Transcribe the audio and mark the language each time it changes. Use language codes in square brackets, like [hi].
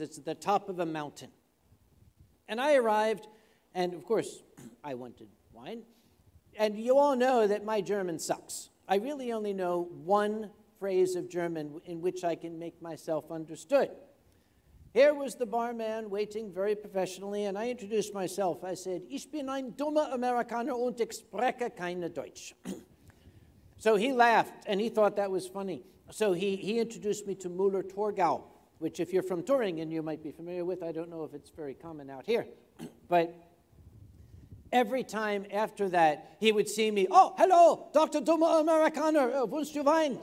[en] It's at the top of a mountain. And I arrived, and of course, I wanted wine. And you all know that my German sucks. I really only know one phrase of German in which I can make myself understood. Here was the barman waiting very professionally, and I introduced myself. I said, [de] "Ich bin ein dummer Amerikaner und ich spreche keine Deutsch." [en] So he laughed, and he thought that was funny. So he introduced me to Müller-Thurgau, which if you're from Turingen, you might be familiar with. I don't know if it's very common out here. But every time after that, he would see me, "Oh, hello, Dr. [de] Dummer Amerikaner, wünschst du Wein?